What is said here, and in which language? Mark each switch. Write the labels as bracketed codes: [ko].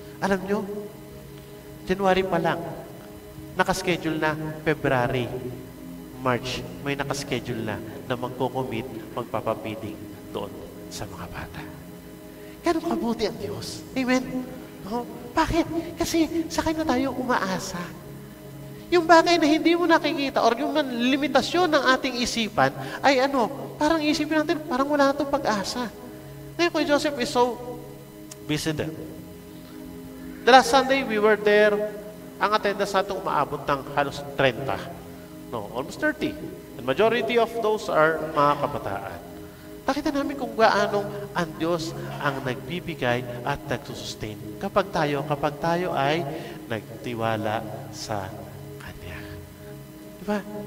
[tl] Alam nyo, January pa lang, nakaschedule na February, March, may nakaschedule na magko-commit, magpapabiding doon sa mga bata. Ganun kabuti ang Diyos. Amen? No? Bakit? Kasi sa Kanya tayo umaasa. Yung bagay na hindi mo nakikita or yung limitasyon ng ating isipan ay parang isipin natin, parang wala na itong pag-asa. [en] Ngayon, Kuya Joseph is so busy there. The last Sunday, we were there. [tl] Ang attendance natin umaabot ng halos 30. [en] No, almost 30. The majority of those are [tl] mga kabataan. Nakita namin kung gaano ang Diyos ang nagbibigay at nagsusustain kapag tayo ay nagtiwala sa Kanya. Diba?